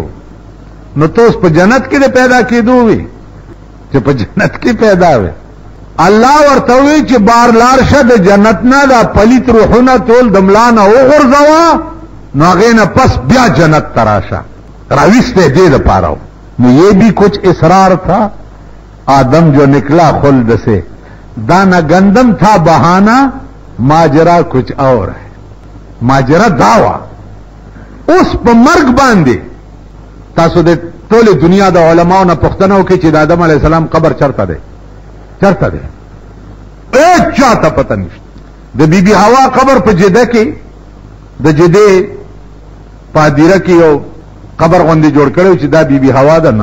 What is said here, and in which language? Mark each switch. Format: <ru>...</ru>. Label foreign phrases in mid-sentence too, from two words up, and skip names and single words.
<ps>نو توس په جنت کې پیدا کېدو وي چې په جنت کې پیدا وي. الله ورته وی چې بار لار شه د جنت نه دا پلیت روحونه ټول دملانه وغورځوا، نو هغه نه پس بیا جنت تراشه راويسته دې لپاره.</ps> <ur>نو یہ بھی کچھ اصرار تھا آدم جو نکلا خلد سے، دانا گندم تھا بہانا ماجرا کچھ اور ہے.</ur> <ps>ماجرا داوا اوس په مرګ باندې تاسو د ټول دنیا د علماو نه پوښتنه وکړي چې د آدم علی السلام قبر چرته دی؟ چرته دی؟ هیڅ چاته پته نشته. د بیبي حوا قبر په جده کې د جده پادیره کې یو قبر غوندې جوړ کړو چې دا بیبي حوا ده.</ps>